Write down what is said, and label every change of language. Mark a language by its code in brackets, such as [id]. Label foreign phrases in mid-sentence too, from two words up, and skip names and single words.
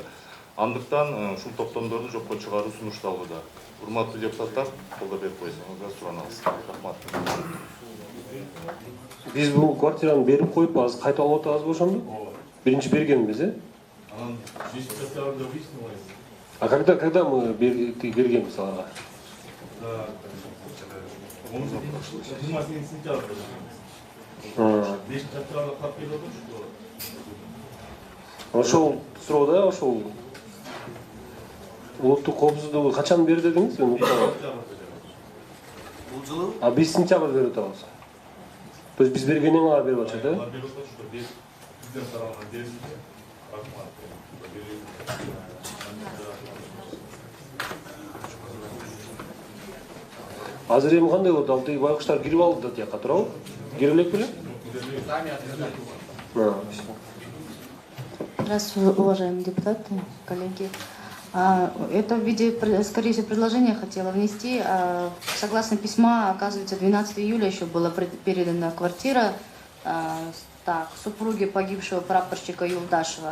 [ky] Андыктан ушул токтомдорду жокко чыгаруу сунушталууда. Урматтуу депутаттар, колдоо берип койсоңуздар суранабыз. Рахмат. Биз бул квартираны берип коюп, азыр кайтып алып атабызбы ошондо? Биринчи бергенбиз, Анан 5 октябрда выяснилось. [ru] А когда мы [ky] бергенбиз аларга? 28 сентябрда. 5 октябрда кат келип отур, что Ошол суроодо ошол улуттук коопсуздугу качан бер дедиңиз? Бул жылы А биз сентябрда берип атабыз. [ru] То есть [ky] биз бергенден кийин алар берип атышат, алар берип атат, что президент тарабынан берилди. Рахмат. Азыр эми кандай болот? Ал тиги байкуштар кирип алды да тияка туурабы? Кире элек беле? [ru] Здравствуйте, уважаемые депутаты, коллеги. Это в виде, скорее всего, предложения хотела внести. Согласно письма, оказывается, 12 июля еще была передана квартира супруге погибшего прапорщика Юлдашева.